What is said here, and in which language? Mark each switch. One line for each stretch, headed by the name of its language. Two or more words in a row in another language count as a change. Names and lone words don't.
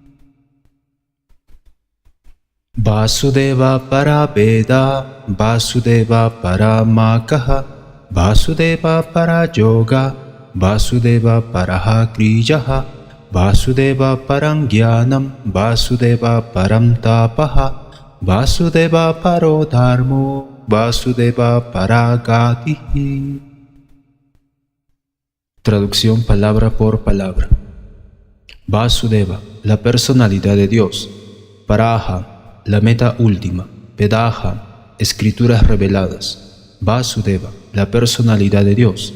Sanskrit: वासुदेव पर वेद, वासुदेव पर मकः, वासुदेव पर योग, वासुदेव पर क्रियः, वासुदेव परं ज्ञानं, वासुदेव परं तपः, वासुदेव परो धर्मो, वासुदेव परगतिः.
Spanish: Traducción palabra por palabra. Vasudeva, la personalidad de Dios. Paraha, la meta última. Vedaha, escrituras reveladas. Vasudeva, la personalidad de Dios.